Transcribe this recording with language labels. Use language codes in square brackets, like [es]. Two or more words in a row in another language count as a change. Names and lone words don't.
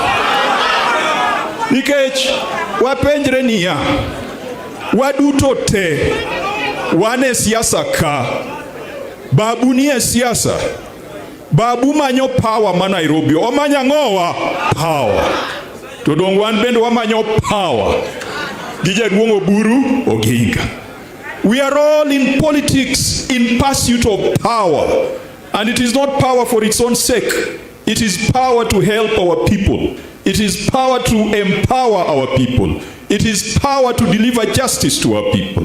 [luo] Nikech wapenjre niya, waduto te wane siasa ka. Babu ni siasa. Babu manyo power ma Nairobi. Omanya ng'owa power. To dong wan bende wamanyo power. Gija duongo buru oginga. [en] We are all in politics in pursuit of power. And it is not power for its own sake. It is power to help our people. It is power to empower our people. It is power to deliver justice to our people.